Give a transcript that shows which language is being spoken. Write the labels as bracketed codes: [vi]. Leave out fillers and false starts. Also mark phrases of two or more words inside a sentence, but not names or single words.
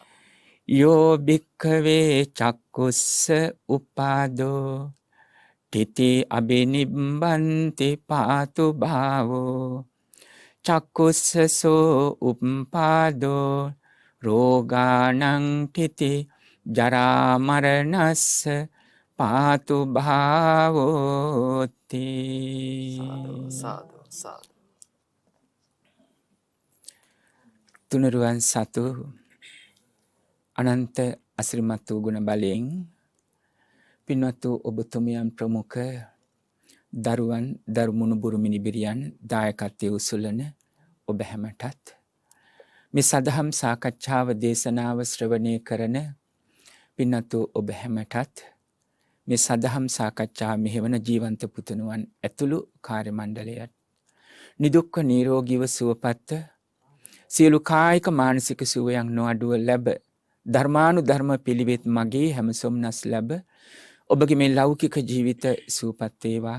[pi] යෝ භික්ඛවේ චක්කුස්ස උපාදෝ තිති අබිනිබ්බන්ති පාතු භාවෝ චක්කුස්සසෝ උපාදෝ රෝගානං තිති ජරා මරණස්ස පාතු භාවෝති. [si] සාදු සාදු සාදු. තුනුරුවන් සතු අනන්ත අසිරිමත් වූ ගුණ බලයෙන් පින්වත් වූ ඔබතුමියන් ප්‍රමුඛ දරුවන් දරුමුණු බුරු මිනිබිරියන් දායකත්වයේ උසුලන ඔබ හැමටත් මේ සදහම් සාකච්ඡාව දේශනාව ශ්‍රවණය කරන පින්වත් වූ ඔබ හැමටත් මේ සදහම් සාකච්ඡා මෙහෙවන ජීවන්ත පුතුණුවන් ඇතුළු කාර්ය මණ්ඩලයට නිදුක්ව නිරෝගීව සුවපත් සියලු කායික මානසික සුවයන් නොඅඩුව ලැබ ධර්මානුධර්ම පිළිවෙත් මගේ හැම සොම්නස් ලැබ ඔබගේ මේ ලෞකික ජීවිත සුවපත් වේවා.